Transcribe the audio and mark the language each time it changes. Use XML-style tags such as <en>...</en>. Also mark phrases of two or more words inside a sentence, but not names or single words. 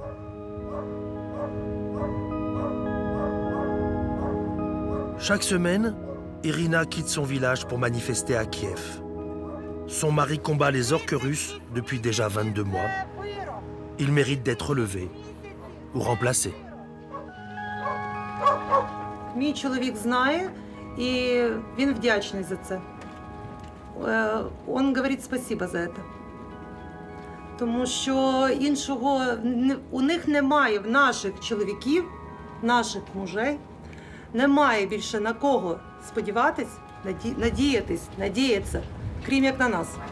<fr>Chaque semaine, Irina quitte son village pour manifester à Kiev. Son mari combat les orques russes depuis déjà 22 mois. Il mérite d'être relevé ou remplacé.</fr> <uk>Мій чоловік знає, і він вдячний за це. Він говорить спасибо за це. Тому що іншого у них немає, в наших чоловіків, наших мужей, немає більше на кого сподіватись, надіятися, крім як на нас.</uk>